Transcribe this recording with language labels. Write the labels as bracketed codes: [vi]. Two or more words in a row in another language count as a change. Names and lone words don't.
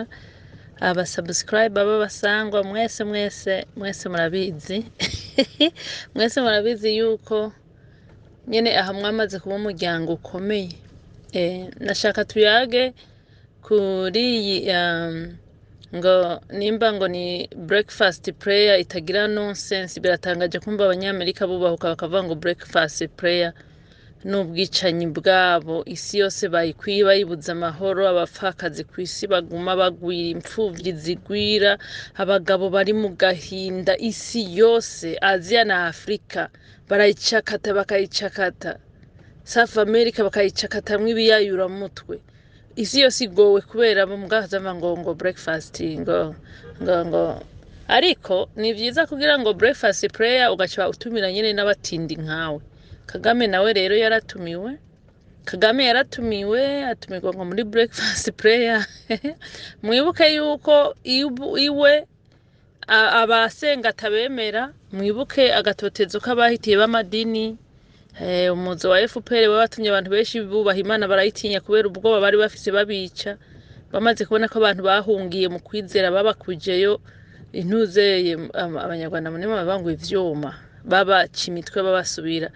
[rn] Aba subscribe baba basangwa mwese murabizi mwese murabizi yuko nyene aha mwamaze kuba umuryango ukomeye. Nashaka tuyage kuri ngo nimba ngo ni [en] breakfast prayer [rn] itagira nonsense. Biratangaje kumva abanyamerika bubahuka bakavuga ngo [en] breakfast prayer [rn] n'ubwicanyi bwabo isi yose bayikwiye bayibuza amahoro. Abapfakazi ku isi baguma bagwira, impfuvyi zigwira, abagabo bari mu gahinda. Isi yose Asia na Afrika bakayicakata, South America bakayicakatamwo ibiyayura mutwe. Isi yose igowe kubera bo mugazama ngo breakfast ngo ariko ni vyiza kugira ngo [en] breakfast prayer [rn] ugaca utumira nyene n'abatindi nkawe. Kagame nawe rero yaratumiwe. Atumirwa ngo muri [en] breakfast prayer. [rn] Mwibuke yuko iwe abasenga tabemera, mwibuke agatotezo k'abahitiye b'amadini. Umuzo wa FPR wabatumye abantu benshi bubaha Imana barayitinya kubera ubwoba bari bafise babica. Bamaze kubona ko abantu bahungiye mu kwizera babakujeyo intuzeye abanyarwanda munema babanguye ivyuma babaca imitwe babasubira.